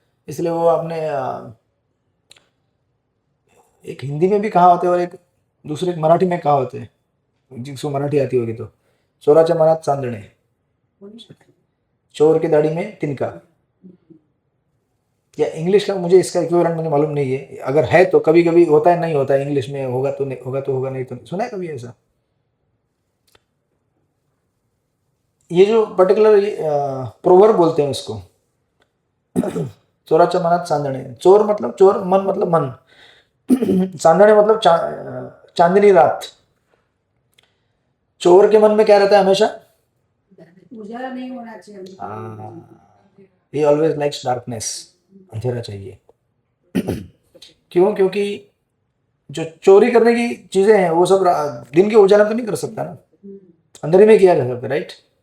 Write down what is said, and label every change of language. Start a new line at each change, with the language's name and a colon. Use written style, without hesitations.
Hindi: इसलिए वो आपने एक हिंदी में भी कहा होते और एक दूसरे मराठी में कहा होते, जिसको मराठी आती होगी तो,
Marathi: चोराच्या मनात चांदणे,
Hindi: चोर की दाढ़ी में तिनका, या इंग्लिश का मुझे इसका इक्विवेलेंट मुझे मालूम नहीं है, अगर है तो कभी कभी होता है, नहीं होता है, इंग्लिश में होगा तो नहीं होगा, तो होगा नहीं तो नहीं। सुना है कभी ऐसा? ये जो पर्टिकुलर प्रोवर्ब बोलते हैं उसको,
Marathi: चोराच्या मनात चांदणे,
Hindi: चोर मतलब चोर, मन मतलब मन, चांदणे मतलब चांदनी रात। चोर के मन में क्या रहता है हमेशा, उजाला नहीं होना चाहिए।
English: he always likes darkness,
Hindi: अंधेरा चाहिए। क्यों? क्योंकि जो चोरी करने की चीजें हैं वो सब दिन के उजाला तो नहीं कर सकता ना, अंधेरे में किया जा सकता, राइट।